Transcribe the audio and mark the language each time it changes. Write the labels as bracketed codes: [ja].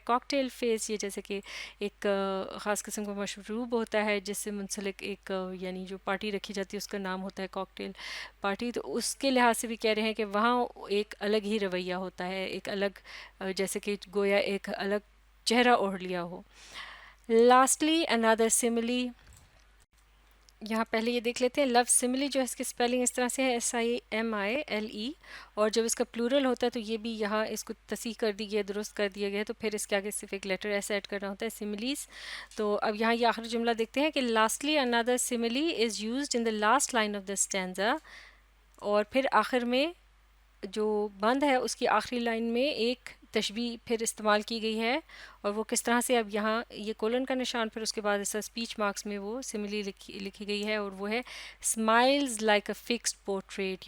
[ur] Cocktail face, یہ جیسے کہ ایک خاص قسم کا مشروب ہوتا ہے جس سے منسلک ایک یعنی جو پارٹی رکھی جاتی ہے اس کا نام ہوتا ہے کاکٹیل پارٹی. تو اس کے لحاظ سے بھی کہہ رہے ہیں کہ وہاں ایک الگ ہی رویہ ہوتا ہے، ایک الگ جیسے کہ گویا ایک الگ چہرہ اوڑھ لیا ہو. [en] Lastly another simile. [ur] یہاں پہلے یہ دیکھ لیتے ہیں. لفظ سملی جو ہے اس کی اسپیلنگ اس طرح سے ہے SIMILE، اور جب اس کا پلورل ہوتا ہے تو یہ بھی یہاں اس کو تصحیح کر دی گئی ہے، درست کر دیا گیا ہے، تو پھر اس کے آگے صرف ایک لیٹر ایس ایڈ کرنا ہوتا ہے، سملیز. تو اب یہاں یہ آخری جملہ دیکھتے ہیں کہ [en] Lastly another simile is used in the last line of the stanza. [ur] اور پھر آخر میں جو بند ہے اس کی آخری لائن میں ایک تشبیہ پھر استعمال کی گئی ہے. اور وہ کس طرح سے، اب یہاں یہ کولن کا نشان پھر اس کے بعد ایسا اسپیچ مارکس میں وہ سملی لکھی گئی ہے، اور وہ ہے [en] Similes like a fixed portrait.